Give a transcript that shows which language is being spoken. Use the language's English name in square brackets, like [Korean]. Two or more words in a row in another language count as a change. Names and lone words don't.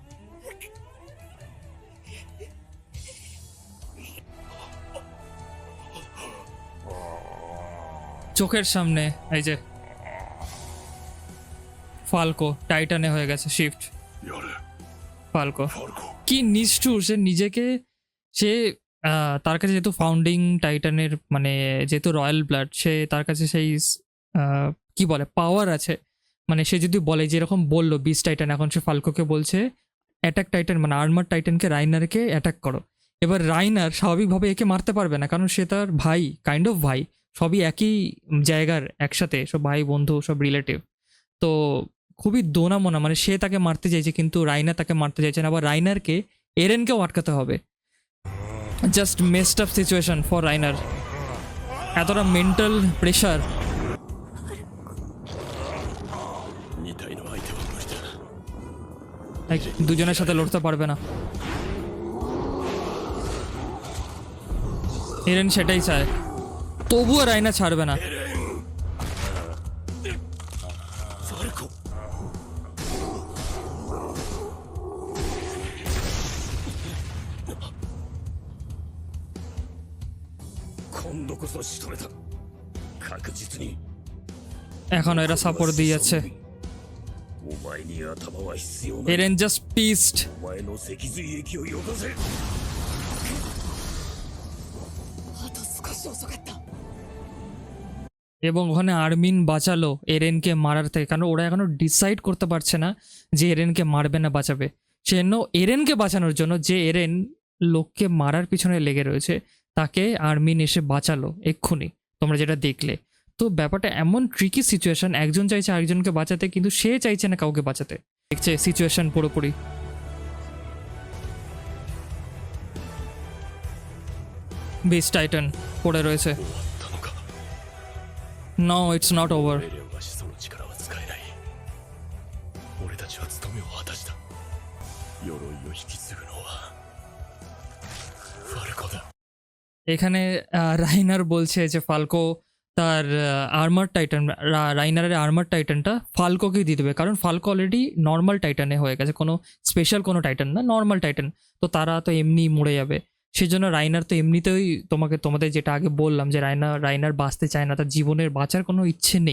[Bangla] চোখের সামনে এই যে ফাল্কো টাইটানে হয়ে গেছে শিফট। [Japanese] やれ、 [Bangla] ফাল্কো [Japanese] ファルコ。 [Bangla] কি নিষ্ঠুর, সে নিজেকে সে তার কাছে যেহেতু ফাউন্ডিং টাইটানের মানে যেহেতু রয়্যাল ব্লাড, সে তার কাছে সেই কি বলে পাওয়ার আছে, মানে সে যদি বলে যে এরকম বললো বিস টাইটান, এখন সে ফাল্কোকে বলছে অ্যাটাক টাইটান মানে আর্মার টাইটানকে রাইনারকে অ্যাটাক করো। এবার রাইনার স্বাভাবিকভাবে একে মারতে পারবে না, কারণ সে তার ভাই, [English] kind of [Bangla] ভাই, সবই একই জায়গার একসাথে, সব ভাই বন্ধু সব রিলেটিভ। তো খুবই দোনামোনা, মানে সে তাকে মারতে চাইছে কিন্তু রাইনার তাকে মারতে চাইছে না, আবার রাইনারকে এরেনকেও আটকাতে হবে। [English] just messed up situation for Reiner, এতটা mental pressure। [Japanese] 2 体の相手は無理だ。 [Bangla] দুজনের সাথে লড়তে পারবে না। এরেন সেটাই চায়, তবুও রাইনা ছাড়বে না। [Japanese] ファルコ。今度こそ仕留めた。確実に。 [Bangla] এখন এরা সাপোর্ট দিয়ে যাচ্ছে। [Japanese] お前に頭は必要ない。 [English] Eren just pissed. [Japanese] お前の脊髄液をよこせ。あと少し遅かった [Bangla] এবং ওখানে আর্মিন বাঁচালো এরেনকে মারার থেকে, কারণ ওরা এখনো ডিসাইড করতে পারছে না যে এরেনকে মারবে না বাঁচাবে। সেজন্য এরেনকে বাঁচানোর জন্য যে এরেন লোককে মারার পিছনে লেগে রয়েছে তাকে আর্মিন এসে বাঁচালো এক্ষুনি, তোমরা যেটা দেখলে। তো ব্যাপারটা এমন [English] tricky situation, [Bangla] একজন চাইছে আরেকজনকে বাঁচাতে কিন্তু সে চাইছে না কাউকে বাঁচাতে। দেখছে সিচুয়েশন পুরোপুরি। বিস টাইটান পড়ে রয়েছে। [Japanese] 終わったのか。 [English] no it's not over. [Japanese] エレンは始祖の力は使えない。俺たちは務めを果たした。鎧を引き継ぐのはファルコだ。 [Bangla] এখানে রাইনার বলছে যে ফাল্কো তার আর্মার টাইটান, রাইনারের আর্মার টাইটানটা ফাল্কোকে দিয়ে দেবে, কারণ ফাল্কো অলরেডি নর্মাল টাইটানে হয়ে গেছে, কোনো স্পেশাল কোনো টাইটান না, নর্মাল টাইটান। তো তারা তো এমনি মরে যাবে, সেই জন্য রাইনার তো এমনিতেই তোমাদের যেটা আগে বললাম যে রাইনার বাঁচতে চায় না, তার জীবনের বাঁচার কোনো ইচ্ছে নেই।